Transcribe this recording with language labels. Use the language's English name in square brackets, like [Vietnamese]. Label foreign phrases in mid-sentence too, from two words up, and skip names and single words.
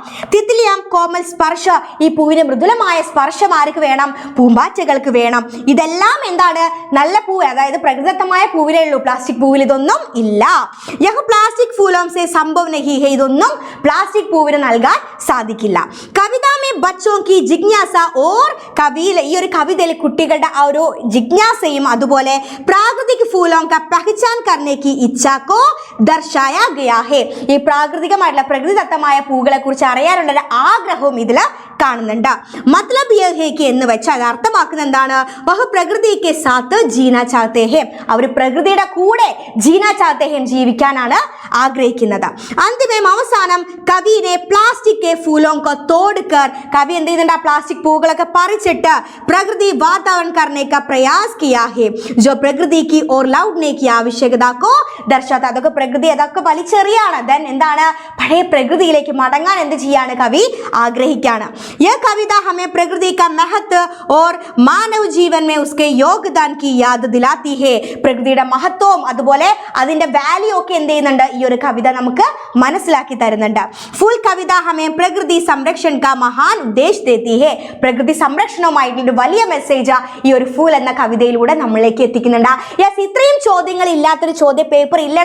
[Hindi] तितलियाँ कोमल स्पर्श, [Malayalam] ഈ പൂവിന് മൃദുല മൃദുലമായ സ്പർശം ആർക്ക് വേണം? പൂമ്പാറ്റകൾക്ക് വേണം. ഇതെല്ലാം എന്താണ്? നല്ല പൂവ്, അതായത് പ്രകൃതിദത്തമായ പൂവിലേ ഉള്ളൂ. പ്ലാസ്റ്റിക് പൂവിൽ ഇതൊന്നും ഇല്ല. [Hindi] यह प्लास्टिक फूलों से संभव नहीं है, [Malayalam] ഇതൊന്നും പ്ലാസ്റ്റിക് പൂവിന് നൽകാൻ സാധിക്കില്ല. [Hindi] कविता में बच्चों की जिज्ञासा और [Malayalam] കവിയിലെ ഈ ഒരു കവിതയിൽ കുട്ടികളുടെ ആ ഒരു ജിജ്ഞാസയും അതുപോലെ [Hindi] प्राकृतिक फूलों का पहचान करने की इच्छा को दर्शाया गया है. [Malayalam] ഈ പ്രാകൃതികമായിട്ടുള്ള പ്രകൃതിദത്തമായ പൂക്കളെ കുറിച്ച് അറിയാനുള്ള ഒരു ആഗ്രഹവും ഇതിൽ കാണുന്നുണ്ട്. [Hindi] मतलब यह है कि [Malayalam] എന്ന് വെച്ചാൽ അർത്ഥമാക്കുന്നത് എന്താണ്? [Hindi] वह प्रकृति के साथ जीना चाहते हैं, [Malayalam] അവർ പ്രകൃതിയുടെ കൂടെ [Hindi] जीना चाहते हैं, [Malayalam] ജീവിക്കാനാണ് ആഗ്രഹിക്കുന്നത്. അന്തിമം അവസാനം [Hindi] कवि ने प्लास्टिक के फूलों को तोड़कर, [Malayalam] കവി എന്ത് ചെയ്യുന്നുണ്ട്? ആ പ്ലാസ്റ്റിക് പൂക്കളൊക്കെ പറിച്ചിട്ട് [Hindi] प्रकृति वातावरण करने का प्रयास किया है जो प्रकृति की और लौटने की आवश्यकता को दर्शाता. [Malayalam] അതൊക്കെ പ്രകൃതി അതൊക്കെ വലിച്ചെറിയാണ്. ദെൻ എന്താണ്? പഴയ പ്രകൃതിയിലേക്ക് മടങ്ങാൻ എന്ത് ചെയ്യാണ്? കവി ആഗ്രഹിക്കാണ്. [Hindi] यह कविता हमें प्रकृति का महत्व और मानव जीवन में उसके योगदान की याद दिलाती है. [Malayalam] പ്രകൃതിയുടെ മഹത്വവും അതുപോലെ അതിന്റെ വാല്യൂ ഒക്കെ എന്ത് ചെയ്യുന്നുണ്ട്? ഈ ഒരു കവിത നമുക്ക് മനസ്സിലാക്കി തരുന്നുണ്ട്. [Hindi] फूल कविता हमें प्रकृति संरक्षण का महान उद्देश देती है. [Malayalam] പ്രകൃതി സംരക്ഷണവുമായിട്ടുള്ള വലിയ മെസ്സേജ് ഈ ഒരു ഫുൾ എന്ന കവിതയിലൂടെ നമ്മളിലേക്ക് എത്തിക്കുന്നുണ്ട്. യെസ്, ഇത്രയും ചോദ്യങ്ങൾ ഇല്ലാത്തൊരു ചോദ്യ പേപ്പർ ഇല്ലടാ.